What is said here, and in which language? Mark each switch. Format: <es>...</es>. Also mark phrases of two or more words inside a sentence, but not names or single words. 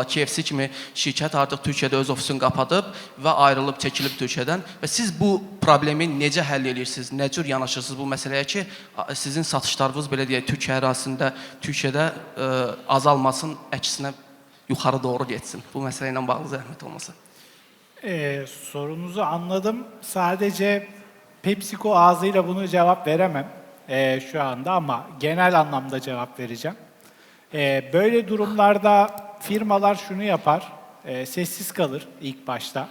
<az>KFC kimi şirkət artıq Türkiyədə öz ofisini qapadıb və ayrılıb, çəkilib Türkiyədən. Və siz bu problemi necə həll edirsiniz? Nə cür yanaşırsınız bu məsələyə ki, sizin satışlarınız belə deyək, Türkiyə ərazisində, Türkiyədə azalmasın, əksinə yuxarı doğru getsin. Bu məsələ ilə bağlı zəhmət olmasa.</az> <tr>Sorunuzu anladım. Sadece PepsiCo ağzıyla bunu cevap veremem şu anda ama genel anlamda cevap vereceğim. Böyle durumlarda firmalar şunu yapar, sessiz kalır ilk başta.</tr>